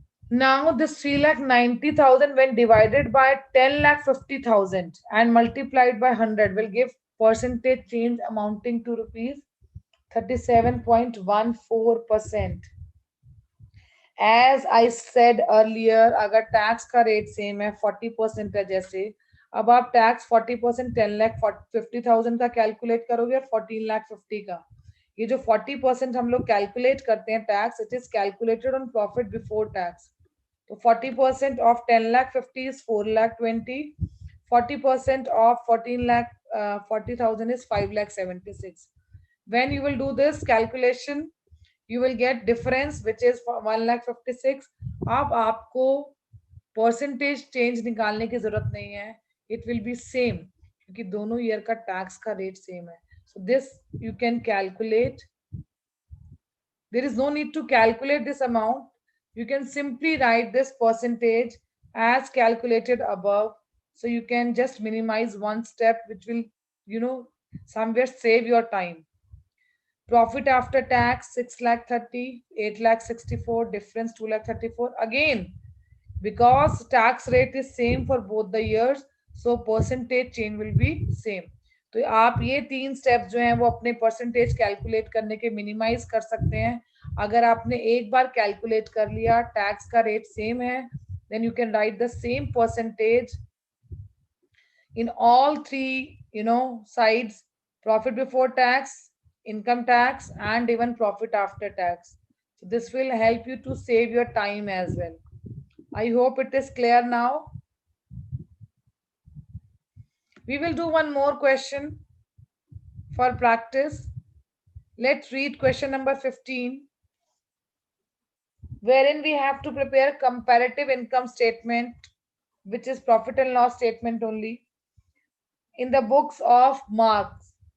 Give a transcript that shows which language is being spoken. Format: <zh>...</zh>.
<en>Now this 3,90,000 when divided by 10,50,000 and multiplied by 100 will give percentage change amounting to rupees 37.14%. As I said earlier,</en> <hi>अगर tax का rate same है 40% है, जैसे अब आप tax 40% 10,50,000 का कैलकुलेट करोगे और 14,50,000 का, ये जो 40% हम लोग कैलकुलेट करते हैं tax,</hi> <en>It is calculated on profit before tax. तो 40% of 10,50,000 is 4,20,000. 40% of 14,40,000 is 5,76,000. When you will do this calculation, you will get difference which is 1,56,000.</en> <hi>अब आपको परसेंटेज चेंज निकालने की जरूरत नहीं है,</hi> <en>it will be same</en> <hi>क्योंकि दोनों ईयर का टैक्स का रेट सेम है.</hi> <en>So this you can calculate. There is no need to calculate this amount. You can simply write this percentage as calculated above. So you can just minimize one step, which will, somewhere save your time. Profit after tax 6,30,000, 8,64,000, difference 2,34,000. Again, because tax rate is same for both the years, so percentage change will be same.</en> <hi>तो आप ये 3 step जो हैं वो अपने percentage calculate करने के minimise कर सकते हैं. अगर आपने एक बार कैलकुलेट कर लिया, टैक्स का रेट सेम है,</hi> <en>Then you can write the same percentage in all 3 sides: profit before tax, income tax, and even profit after tax. So this will help you to save your time as well. I hope it is clear now. We will do one more question for practice. Let's read question number 15, wherein we have to prepare comparative income statement, which is profit and loss statement only, in the books of marks.</en>